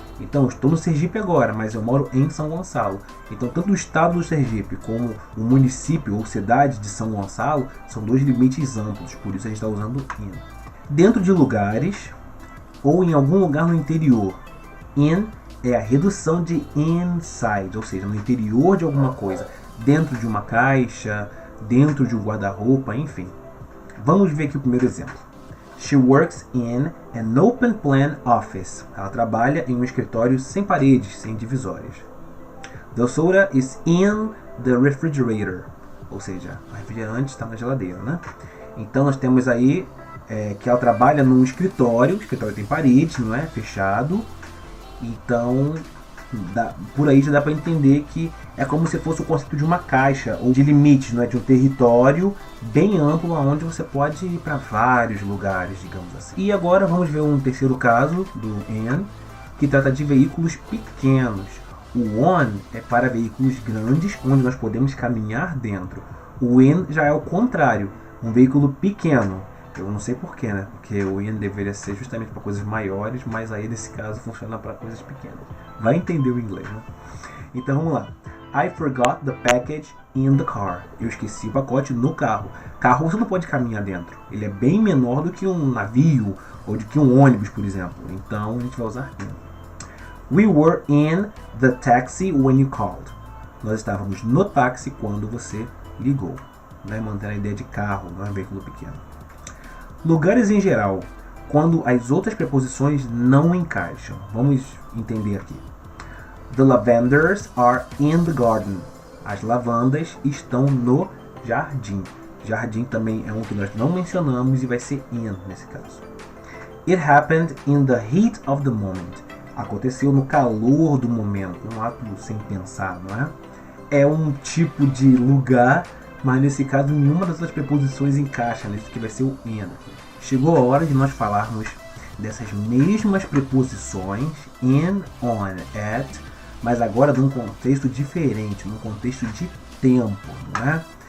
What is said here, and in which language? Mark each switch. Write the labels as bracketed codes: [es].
[pt] Então, eu estou no Sergipe agora, mas eu moro em São Gonçalo. Então, tanto o estado do Sergipe como o município ou cidade de São Gonçalo são dois limites amplos, por isso a gente está usando in. Dentro de lugares ou em algum lugar no interior, in é a redução de inside, ou seja, no interior de alguma coisa, dentro de uma caixa, dentro de um guarda-roupa, enfim. Vamos ver aqui o primeiro exemplo. [en] She works in an open plan office. [pt] Ela trabalha em um escritório sem paredes, sem divisórias. [en] The soda is in the refrigerator. [pt] Ou seja, o refrigerante está na geladeira, né? Então nós temos aí que ela trabalha num escritório. O escritório tem paredes, não é? Fechado. Então, por aí já dá para entender que é como se fosse o conceito de uma caixa ou de limites, não é? De um território bem amplo onde você pode ir para vários lugares, digamos assim. E agora vamos ver um terceiro caso do in, que trata de veículos pequenos. O on é para veículos grandes onde nós podemos caminhar dentro. O in já é o contrário, um veículo pequeno. Eu não sei porquê, né? Porque o in deveria ser justamente para coisas maiores, mas aí nesse caso funciona para coisas pequenas. Vai entender o inglês, né? Então vamos lá. [en] I forgot the package in the car. [pt] Eu esqueci o pacote no carro. Carro você não pode caminhar dentro. Ele é bem menor do que um navio ou do que um ônibus, por exemplo. Então a gente vai usar in. [en] We were in the taxi when you called. [pt] Nós estávamos no táxi quando você ligou. Né? Mantendo a ideia de carro, não é um veículo pequeno. Lugares em geral, quando as outras preposições não encaixam. Vamos entender aqui. [en] The lavenders are in the garden. [pt] As lavandas estão no jardim. Jardim também é um que nós não mencionamos e vai ser in nesse caso. [en] It happened in the heat of the moment. [pt] Aconteceu no calor do momento, um ato sem pensar, não é? É um tipo de lugar, mas nesse caso nenhuma das outras preposições encaixa nesse que vai ser o in. Chegou a hora de nós falarmos dessas mesmas preposições in, on, at, mas agora num contexto diferente, num contexto de tempo, não é?